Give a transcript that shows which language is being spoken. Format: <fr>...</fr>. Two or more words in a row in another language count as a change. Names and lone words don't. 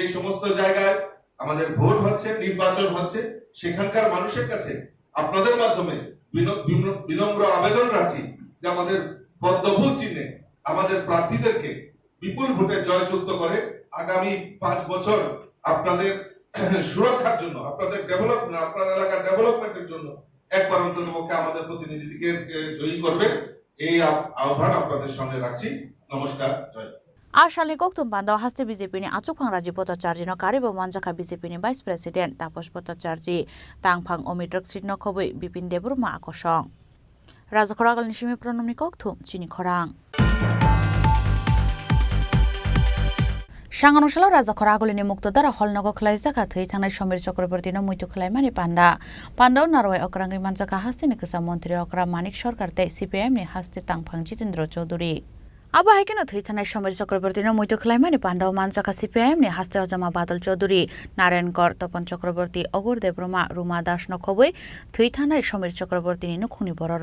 <bn>সমস্ত জায়গায় আমাদের ভোট হচ্ছে নির্বাচন হচ্ছে সেখানকার মানুষের কাছে আপনাদের মাধ্যমে বিনম্র আবেদন রাখছি যে আমাদের পদ্মফুল চিহ্নে আমাদের প্রার্থীদেরকে বিপুল ভোটে জয়যুক্ত করে আগামী 5 বছর আপনাদের সুরক্ষার জন্য আপনাদের ডেভেলপমেন্ট আপনার এলাকার ডেভেলপমেন্টের জন্য একবার অন্ততপক্ষে আমাদের প্রতিনিধিকে জয়ী করবে এই আহ্বান আপনাদের সামনে রাখছি নমস্কার জয়</bn> <trp>आशालनि कक्तुम बान्दाव हास्ते बीजेपीनि आचुकफां राजीव भट्टाचार्यनो कारिबो मानजाखा बीजेपीनि</trp> <en>vice president</en> <trp>तापस भट्टाचार्य तांफां अमित्रक सिटनो खबै बिपिन देबरुमा आकर्षण राजा खरागलनि सिमी प्रनमनि कक्तुम चिनि खरां सांगनशालाव राजा खरागलिनि मुक्तदारा हलनगो खलायजाखा थै थांनाय समीर चक्रवर्तीनो मैथु खलायमानि पान्डाव नारवाय अक्रांनि मानजाखा हास्तेनि गोसा मन्त्री अक्रा मानिक सरकार तै सीपीएमनि हास्ते तांफां जितेन्द्र चौधुरी अब हाइकेन थै थानाय समीर चक्रवर्तीनो मैथु खलायमानि पान्डाव मानजाखा सीपीएमनि हास्ते अजमा बादल चौधुरी नारायण कर तपन चक्रवर्ती अगुर देब्रमा रुमा दास नखबै थै थानाय समीर चक्रवर्तीनि नखुनि बरर</trp>